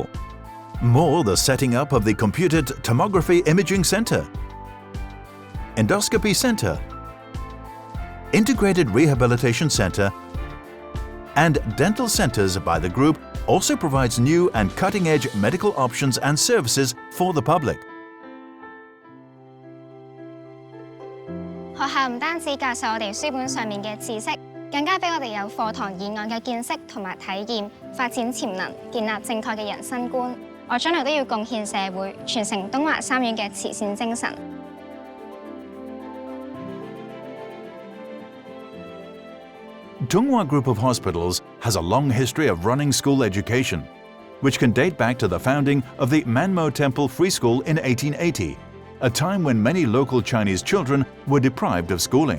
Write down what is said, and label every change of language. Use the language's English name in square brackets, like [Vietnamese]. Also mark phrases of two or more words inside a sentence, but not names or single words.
[English] More, the setting up of the Computed Tomography Imaging Center, Endoscopy Center, Integrated Rehabilitation Center, and dental centers by the group also provides new and cutting-edge medical options and services for the public. [Cantonese] 學校唔單止教授我哋書本上面嘅知識，更加俾我哋有課堂以外嘅見識同埋體驗，發展潛能，建立正確嘅人生觀。我將來都要貢獻社會，傳承東華三院嘅慈善精神。 [English] Tunghua Group of Hospitals has a long history of running school education, which can date back to the founding of the Manmo Temple Free School in 1880. a time when many local Chinese children were deprived of schooling.